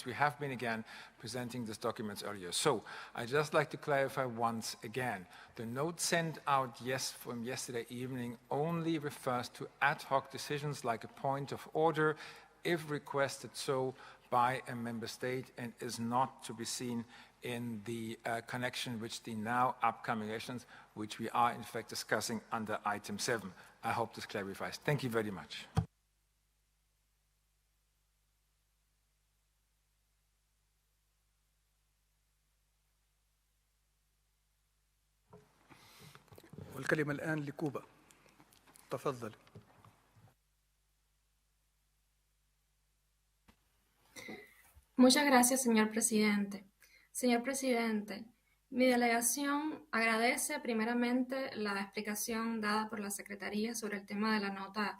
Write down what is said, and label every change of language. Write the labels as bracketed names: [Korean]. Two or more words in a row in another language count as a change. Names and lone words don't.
[English] We have been, again, presenting these documents earlier. So I'd just like to clarify once again, the note sent out from yesterday evening only refers to ad hoc decisions like a point of order, if requested so by a member state, and is not to be seen in the connection with the now upcoming elections, which we are in fact discussing under item 7. I hope this clarifies. Thank you very much. [Arabic] والكلمة الآن لكوبا. تفضل. [Spanish] Muchas gracias, señor presidente. Señor presidente, mi delegación agradece primeramente la explicación dada por la Secretaría sobre el tema de la nota